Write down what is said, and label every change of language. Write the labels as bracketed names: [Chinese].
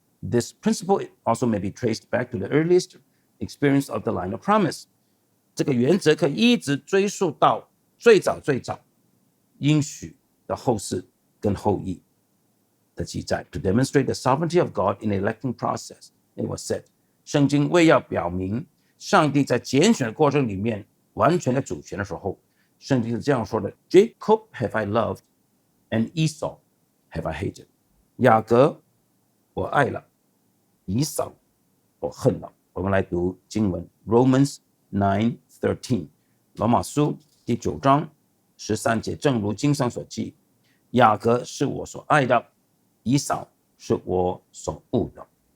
[English] This principle also may be traced back to the earliest experience of the line of promise。 [Chinese] 这个原则可以一直追溯到最早应许的后世跟后裔的记载。 [English] To demonstrate the sovereignty of God in the electing process, it was said， [Chinese] 圣经为要表明上帝在拣选的过程里面完全的主权的时候，圣经是这样说的 [English] ：Jacob have I loved, and Esau have I hated。 [Chinese] 雅各我爱了，以扫我恨了。我们来读经文 Romans 9:13， 罗马书第9章13节，正如经上所记，雅各是我所爱的，以扫是我所恶的。